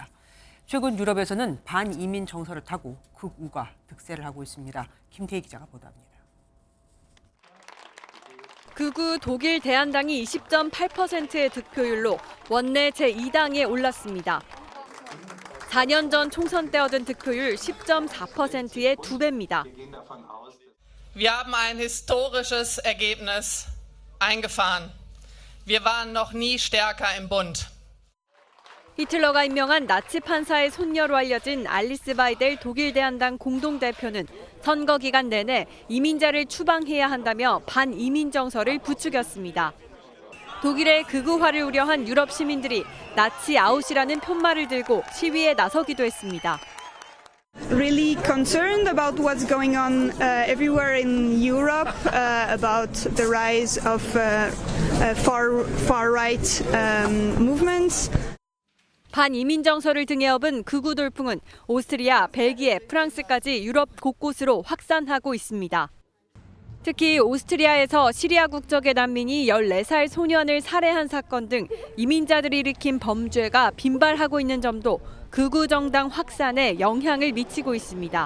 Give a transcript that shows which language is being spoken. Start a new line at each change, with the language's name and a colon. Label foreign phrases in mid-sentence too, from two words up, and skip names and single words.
Korean: 최근 유럽에서는 반이민 정서를 타고 극우가 득세를 하고 있습니다. 김태희 기자가 보도합니다. 극우 독일 대한당이 20.8%의 득표율로 원내 제2당에 올랐습니다. 4년 전 총선 때 얻은 득표율 10.4%의 2배입니다.
German: Wir haben ein historisches Ergebnis eingefahren. Wir waren noch nie stärker im Bund.
Korean: 히틀러가 임명한 나치 판사의 손녀로 알려진 알리스 바이델 독일 대한당 공동대표는 선거 기간 내내 이민자를 추방해야 한다며 반이민 정서를 부추겼습니다. 독일의 극우화를 우려한 유럽 시민들이 나치 아웃이라는 푯말을 들고 시위에 나서기도 했습니다.
English: Really concerned about what's going on everywhere in Europe about the rise of far-right movements.
Korean: 반이민 정서를 등에 업은 극우 돌풍은 오스트리아, 벨기에, 프랑스까지 유럽 곳곳으로 확산하고 있습니다. 특히 오스트리아에서 시리아 국적의 난민이 14살 소년을 살해한 사건 등 이민자들이 일으킨 범죄가 빈발하고 있는 점도 극우 정당 확산에 영향을 미치고 있습니다.